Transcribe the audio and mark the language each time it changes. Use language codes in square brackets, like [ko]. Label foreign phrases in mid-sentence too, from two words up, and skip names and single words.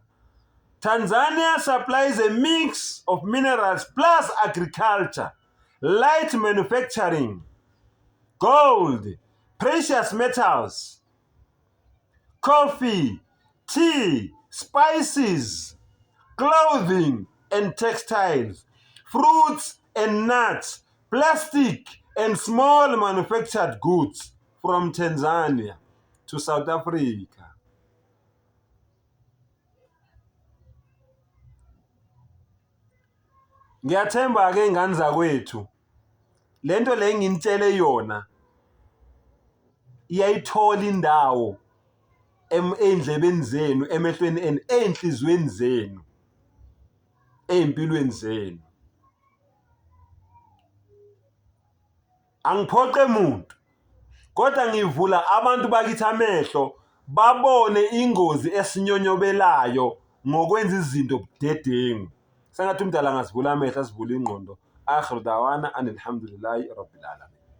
[en] Tanzania supplies a mix of minerals plus agriculture, light manufacturing, gold, precious metals, coffee, tea, spices, clothing and textiles, fruits and nuts, plastic and small manufactured goods from Tanzania to South Africa. [zu] Ngiyathemba ke ingane zakwethu lento le nginitshele yona iyayithola indawo endlebeni zenu, emehlweni enu, enhlizweni zenu, empilweni zenu. Angiphoqe umuntu kodwa ngivula abantu bakithi amehlo babone ingozi esinyonyobelayo ngokwenza izinto budedengu. Sengathi umdala ngasivula amehlo asivula ingqondo. [ar] آخر دعوانا الحمد لله رب العالمين.